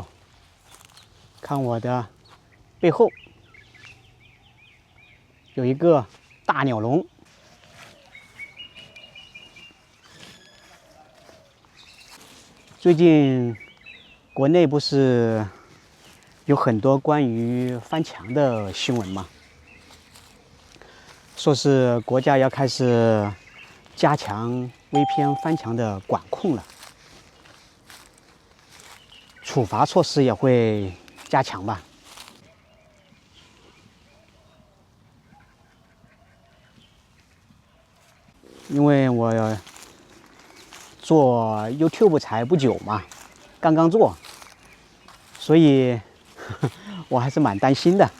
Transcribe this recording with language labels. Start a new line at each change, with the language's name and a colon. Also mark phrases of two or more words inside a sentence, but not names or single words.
Chinese: 看我的背后有一个大鸟笼。最近国内不是有很多关于翻墙的新聞吗？說是國家要開始加強 VPN 翻牆的管控了。處罰措施也會加強吧。因為我做 YouTube 才不久嘛，剛剛做，所以我還是蠻擔心的。